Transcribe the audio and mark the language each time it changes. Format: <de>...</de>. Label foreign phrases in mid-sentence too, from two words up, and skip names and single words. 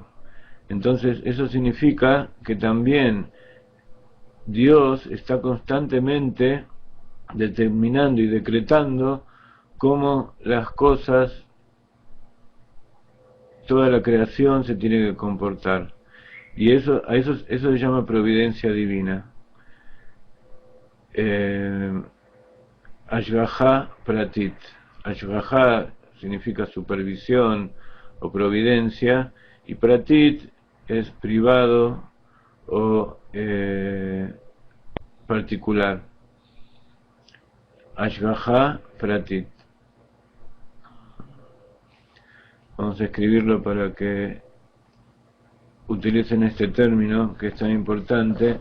<es>Entonces eso significa que también Dios está constantemente determinando y decretando cómo las cosas, toda la creación se tiene que comportar. Y eso se llama providencia divina.</es> <he>השגחה פרטית.</he> <es>Ashgaha significa supervisión o providencia, y Pratit es privado o particular.</es> <he>השגחה פרטית.</he> <es>Vamos a escribirlo para que utilicen este término que es tan importante.</es>